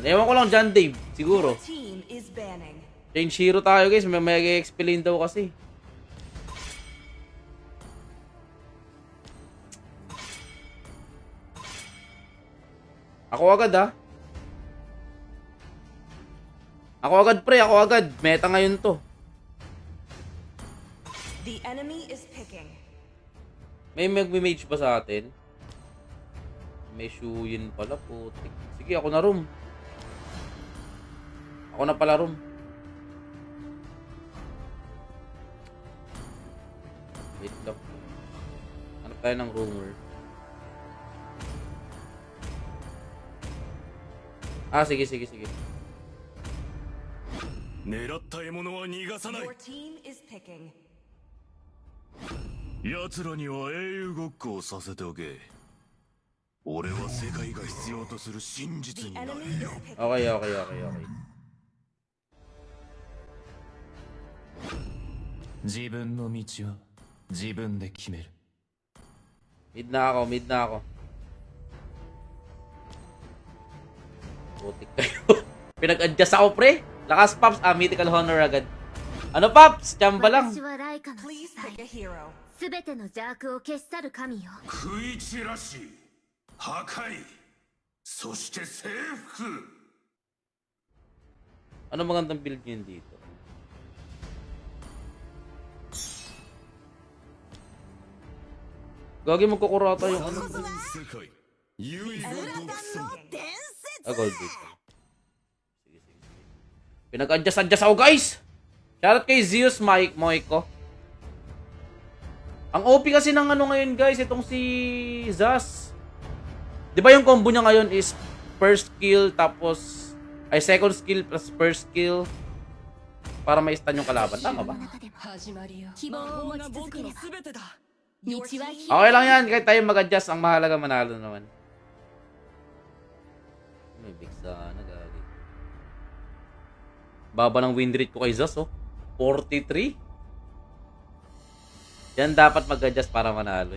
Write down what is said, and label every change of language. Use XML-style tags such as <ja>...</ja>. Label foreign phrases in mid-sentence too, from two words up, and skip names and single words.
<tl>Ewan ko lang dyan, Dave. Siguro.</tl> <en>Change hero</en> <tl>tayo, guys. May mag-</tl> <en>XP lane</en> <tl>daw kasi. Ako agad, ha? Ako agad, pre. Ako agad. Meta ngayon to.</tl> <en>The enemy is picking.</en> <tl>May mag-mage ba sa atin? May Shuyin pala, putik. Sige, ako na room. Ako na pala room. Wait lang. Hanap tayo ng rumor. Ah, sige, sige, sige.</tl> <ja>狙った獲物は逃がさない。</ja> <en>Your team is picking.</en> <ja>奴らには英雄ごっこをさせておけ。俺は世界が必要とする真実</ja> <en>The</en> <ja>になる。</ja> <en>enemy is picking. Okay, okay, okay, okay.</en> <ja>自分の道は自分で決める。</ja> <tl>Mid na ako, mid na ako. Putik kayo. Pinag-adjust ako, pre. Lakas, Pops. Ah,</tl> <en>mythical honor</en> <tl>agad. Ano, Pops? Chamba lang.</tl> <en>Please pick a hero.</en> <ja>すべての邪悪を消し去る神よ。食い散らし、破壊、そして征服。</ja> <tl>Ano magandang build yun dito? Gagi, magkukurata yung ano.</tl> <ja>世界、唯我独尊。</ja> <tl>Ah, gold dito. Sige, sige, sige. Pinag-adjust ako, guys! Shoutout kay Zeus Moiko. Ang OP kasi ng ano ngayon, guys, itong si Zas. Di ba yung combo niya ngayon is</tl> <en>first skill</en> <tl>tapos ay</tl> <en>second skill plus first skill</en> <tl>para ma-stun yung kalaban. Tama ba?</tl> <ja>希望を持ち続ければ。道は開</ja> <tl>Okay lang yan. Kahit tayo mag-adjust. Ang mahalaga manalo naman. May big sana, gagi. Baba ng</tl> <en>win rate</en> <tl>ko kay Zas, oh. 43. Yan dapat mag-adjust para manalo.</tl>